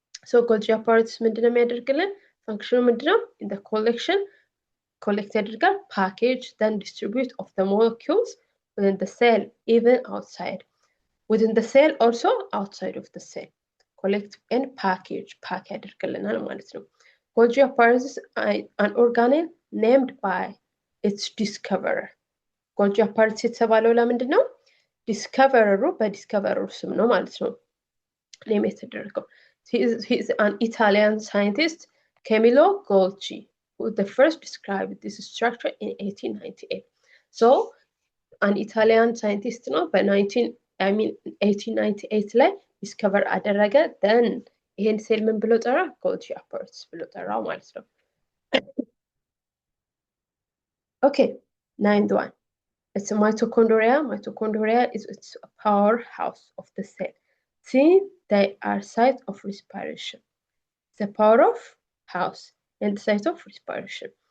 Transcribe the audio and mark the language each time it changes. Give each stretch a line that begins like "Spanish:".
English: So Golgi apparatus
Amharic: ምንድነው የሚያደርግልን?
English: function
Amharic: ምንድነው?
English: in the collection, collect ያደርጋል, package, then distribute of the molecules within the cell, even outside. Within the cell, also outside of the cell. Collect and package, pack
Amharic: ያደርግልናል ማለት ነው።
English: Golgi apparatus, an organelle named by its discoverer.
Amharic: Golgi apparatus የተባለው ለምንድን ነው? ዲስከቨረሩ በዲስከቨረሩ ስም ነው ማለት ነው ኔም የተደረገው።
English: He is an Italian scientist, Camillo Golgi, who the first described this structure in 1898. So an Italian scientist
Amharic: ነው በ1898 ላይ ዲስከቨር አደረገ። then ይሄን ሴል ምን ብሎ ጠራ?
English: Golgi apparatus
Amharic: ብሎ ጠራው ማለት ነው።
English: Okay, 9th one. It's a mitochondria. Mitochondria is its powerhouse of the cell. See, they are site of respiration. The power of house and the site of respiration.